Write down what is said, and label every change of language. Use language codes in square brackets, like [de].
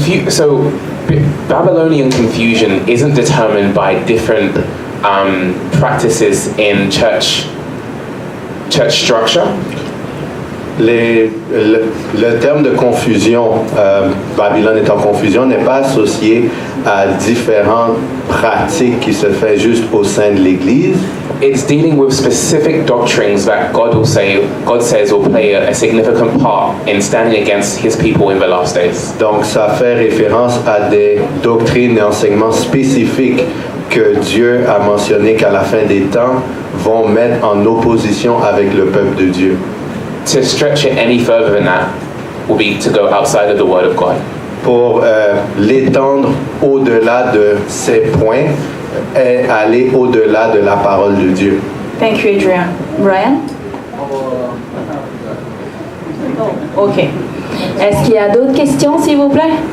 [en] So Babylonian confusion isn't determined by different practices in church structure. [fr] Le terme de confusion, Babylone est en confusion, n'est pas associé à différentes pratiques qui se font juste au sein de l'Église. [en] It's dealing with specific doctrines that God says will play a significant part in standing against His people in the last days. [fr] Donc, ça fait référence à des doctrines et enseignements spécifiques que Dieu a mentionné qu'à la fin des temps vont mettre en opposition avec le peuple de Dieu. [en] To stretch it any further than that will be to go outside of the Word of God. [fr] Pour l'étendre au-delà de ces points et aller au-delà de la parole de Dieu. [en] Thank you, Adrian. Brian? Oh, OK. [fr] Est-ce qu'il y a d'autres questions, s'il vous plaît?